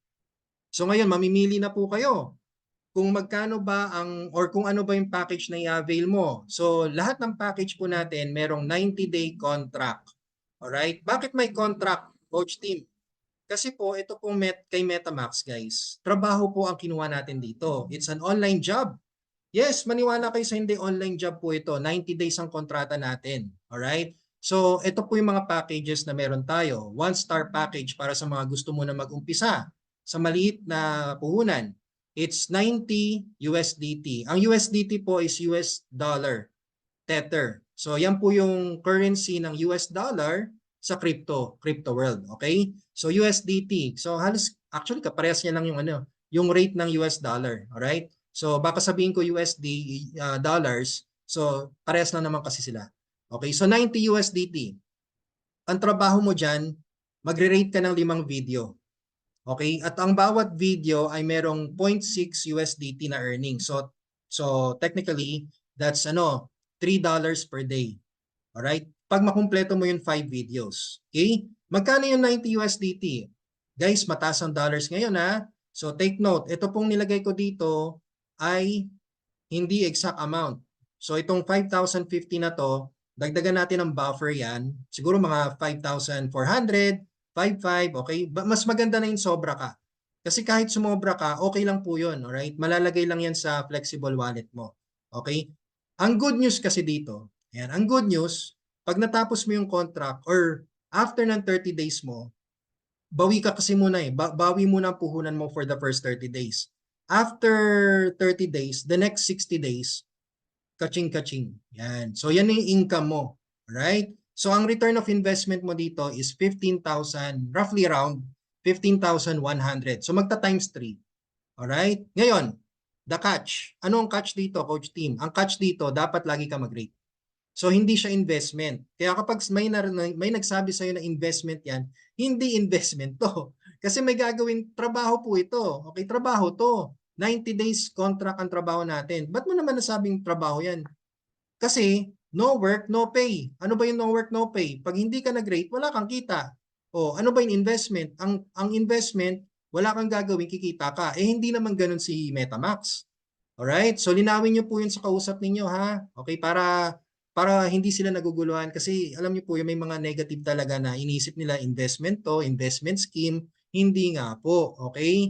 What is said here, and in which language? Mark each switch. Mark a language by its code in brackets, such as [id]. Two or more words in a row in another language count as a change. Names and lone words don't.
[tl] So ngayon, mamimili na po kayo kung magkano ba or kung ano ba yung package na i-avail mo. So lahat ng package po natin, merong 90-day contract. Alright? Bakit may contract, Coach Team? Kasi po, ito pong kay MetaMask, guys, trabaho po ang kinuha natin dito. [en] It's an online job. Yes, [tl] maniwala kayo sa hindi, online job po ito. 90 days ang kontrata natin. Alright? So, ito po yung mga packages na meron tayo. 1-star package para sa mga gusto mo na mag-umpisa sa maliit na puhunan. [en] It's 90 USDT. [tl] Ang USDT po is US dollar, Tether. So, yan po yung currency ng US dollar sa [en] crypto world. [tl] Okay? So, USDT. So, halos, actually, kaparehas niya lang yung rate ng US dollar. Alright? So, baka sabihin ko USD dollars. So, parehas lang naman kasi sila. Okay, so 90 USDT. Ang trabaho mo dyan, magre-rate ka ng 5 video. Okay, at ang bawat video ay merong 0.6 USDT na earning. [en] So technically, that's $3 per day. [tl] Alright? Pag makumpleto mo yung 5 videos. Okay? Magkano yung 90 USDT? Guys, mataas ang dollars ngayon [en] So take note, [tl] ito pong nilagay ko dito ay hindi exact amount. So itong 5,050 na to, dagdagan natin ng buffer yan. Siguro mga 5,400 5.5, okay? Mas maganda na yung sobra ka. Kasi kahit sumobra ka, okay lang po yun, alright? Malalagay lang yan sa flexible wallet mo. Okay? Ang [en] good news [tl] kasi dito, yan, ang [en] good news, [tl] pag natapos mo yung contract or after ng 30 days mo, bawi ka kasi muna eh. Bawi muna ang puhunan mo [en] for the first 30 days. After 30 days, the next 60 days, [tl] kaching-kaching. Yan. So yan yung income mo. Alright? So ang [en] return of investment [tl] mo dito is 15,000, [en] roughly around [tl] 15,100. So magta times 3. Alright? Ngayon, [en] the catch. [tl] Ano ang catch dito, Coach Team? Ang catch dito, dapat lagi ka mag-rate. So hindi siya investment. Kaya kapag may nagsabi sa'yo na investment yan, hindi investment to. Kasi may gagawin, trabaho po ito. Okay, trabaho to. [en] 90 days contract [tl] ang trabaho natin. Ba't mo naman nasabing trabaho yan? Kasi [en] no work, no pay. [tl] Ano ba yung [en] no work, no pay? [tl] Pag hindi ka nag-rate, wala kang kita. O ano ba yung investment? Ang investment, wala kang gagawin, kikita ka. Eh hindi naman ganun si MetaMax. Alright? So linawin niyo po yun sa kausap ninyo ha. Okay, para hindi sila naguguluhan kasi alam niyo po yung may mga negative talaga na inisip nila investment to, [en] investment scheme, [tl] hindi nga po, okay?